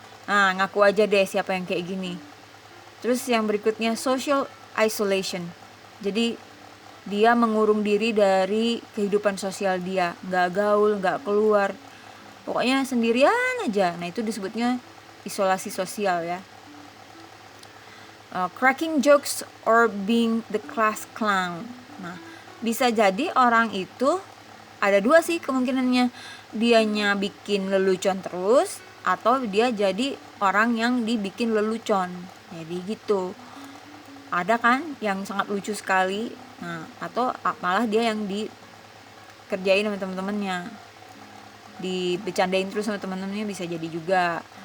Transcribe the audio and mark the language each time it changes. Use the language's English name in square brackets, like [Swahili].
[Indonesian] Nah ngaku aja deh siapa yang kayak gini. Terus yang berikutnya [English] social isolation. [Indonesian] Jadi dia mengurung diri dari kehidupan sosial dia, nggak gaul, nggak keluar, pokoknya sendirian aja. Nah itu disebutnya isolasi sosial ya. [English] Cracking jokes or being the class clown. [Indonesian] Nah bisa jadi orang itu ada dua sih kemungkinannya, dianya bikin lelucon terus atau dia jadi orang yang dibikin lelucon. Jadi gitu, ada kan yang sangat lucu sekali, nah atau malah dia yang dikerjain sama teman-temannya, dibecandain terus sama teman-temannya, bisa jadi juga.